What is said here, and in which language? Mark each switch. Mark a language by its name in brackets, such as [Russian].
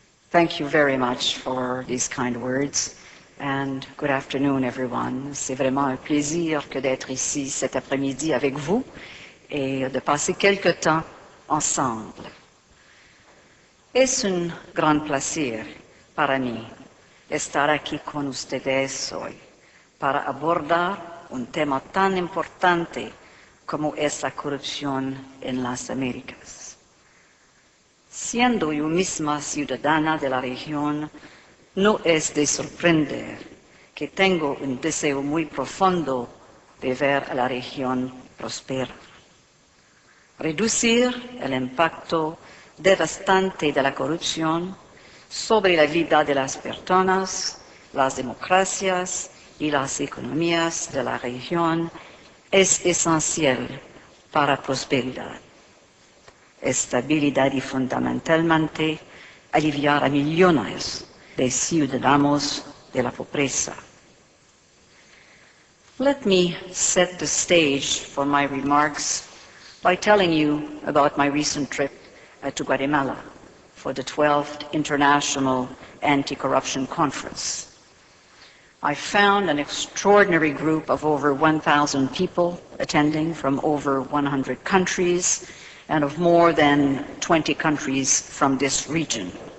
[English] Thank you very much for these kind words, and good afternoon, everyone. [French] C'est vraiment un plaisir que d'être ici cet après-midi avec vous et de passer quelque temps ensemble. [Spanish] Es un gran placer para mí estar aquí con ustedes hoy para abordar un tema tan importante como es la corrupción en las Américas. Siendo yo misma ciudadana de la región, no es de sorprender que tengo un deseo muy profundo de ver a la región prosperar. Reducir el impacto devastante de la corrupción sobre la vida de las personas, las democracias y las economías de la región es esencial para la prosperidad, estabilidad y fundamentalmente aliviar a millones de ciudadanos de la pobreza. [English] Let me set the stage for my remarks by telling you about my recent trip to Guatemala for the 12th International Anti-Corruption Conference. I found an extraordinary group of over 1,000 people attending from over 100 countries and of more than 20 countries from this region.